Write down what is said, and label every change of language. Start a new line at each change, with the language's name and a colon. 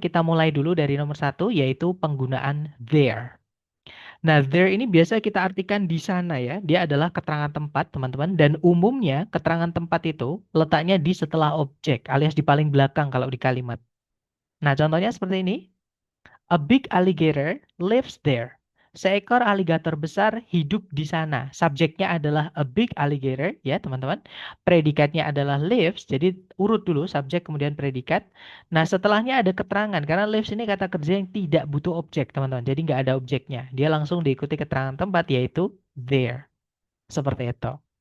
Indonesian: Kita mulai dulu dari nomor satu, yaitu penggunaan there. Nah, there ini biasa kita artikan di sana ya. Dia adalah keterangan tempat, teman-teman. Dan umumnya keterangan tempat itu letaknya di setelah objek, alias di paling belakang kalau di kalimat. Nah, contohnya seperti ini.
English: A big alligator lives there.
Indonesian: Seekor aligator besar hidup di sana. Subjeknya adalah
English: a big alligator,
Indonesian: ya teman-teman. Predikatnya adalah lives, jadi urut dulu subjek kemudian predikat. Nah setelahnya ada keterangan, karena lives ini kata kerja yang tidak butuh objek, teman-teman. Jadi nggak ada objeknya. Dia langsung diikuti keterangan tempat, yaitu there. Seperti itu.